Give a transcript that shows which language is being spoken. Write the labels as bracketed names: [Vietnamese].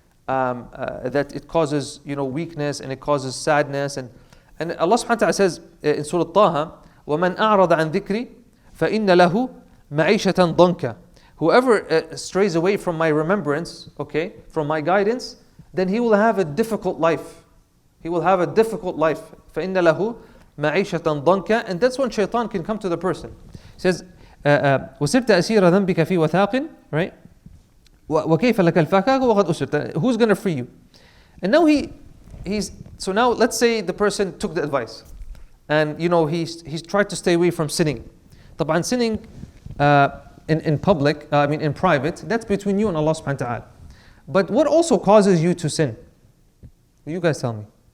[English] That it causes, weakness, and it causes sadness, and Allah subhanahu wa ta'ala says in Surah Taha, [Arabic] وَمَنْ أَعْرَضَ عَنْ ذِكْرِ فَإِنَّ لَهُ مَعِيشَةً ضَنْكَ. [English] Whoever strays away from my remembrance, okay, from my guidance, then he will have a difficult life. [Arabic] فَإِنَّ لَهُ مَعِيشَةً ضَنْكَ. [English] And that's when shaitan can come to the person. He says, [Arabic] وَسِرْتَ أَسِيرَ ذَنْبِكَ فِي وَثَاقٍ, right? وَكَيْفَ لَكَ الْفَكَاكُ وَقَدْ أُسِرْتَ. [English] Who's going to free you? And now so now let's say the person took the advice, and he's tried to stay away from sinning. [Arabic] طبعا [English] sinning in public, in private, that's between you and Allah subhanahu wa ta'ala. But what also causes you to sin? You guys tell me.